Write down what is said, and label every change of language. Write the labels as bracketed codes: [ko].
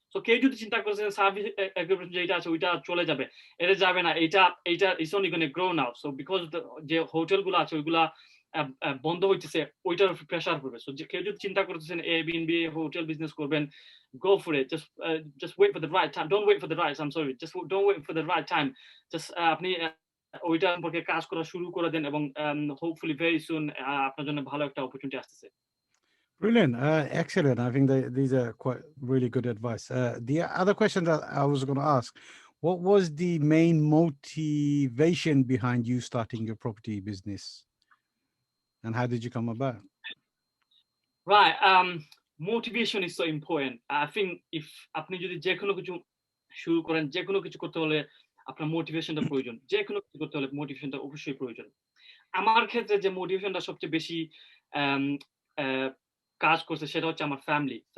[bn] তো কেউ যদি চিন্তা করছে সার্ভিস অ্যাকোমোডেশন যেটা আছে ওইটা চলে যাবে, এটা যাবে না, এইটা [en] It's only gonna grow now. [bn] So because যে হোটেলগুলো আছে ওইগুলা বন্ধ হইতেছে, ওইটার প্রেসার পড়বে। সো কেউ যদি চিন্তা করতেছেন এয়ারবিএনবি হোটেল বিজনেস করবেন, [en] go for it. Just wait for the right time. Don't wait for the right. I'm sorry. Just don't wait for the right time. [bn] Just আপনি ওইটা সম্পর্কে কাজ করা শুরু করে দেন এবং [en] hopefully very soon [bn] আপনার জন্য ভালো একটা অপরচুনিটি আসতেছে। [en] Brilliant. Excellent. I think these are quite really good advice. The other question that I was going to ask, what was the main motivation behind you starting your property business? And how did you come about? Right. Motivation is so important. I think if [bn] আপনি যদি যে কোনো কিছু শুরু করেন, যে কোনো কিছু করতে হলে আপনার মোটিভেশনটা প্রয়োজন। যে কোনো কিছু করতে হলে মোটিভেশনটা অবশ্যই প্রয়োজন। আমার ক্ষেত্রে যে মোটিভেশনটা সবচেয়ে বেশি আম আ কাজ করছে সেটা হচ্ছে আমার ফ্যামিলি।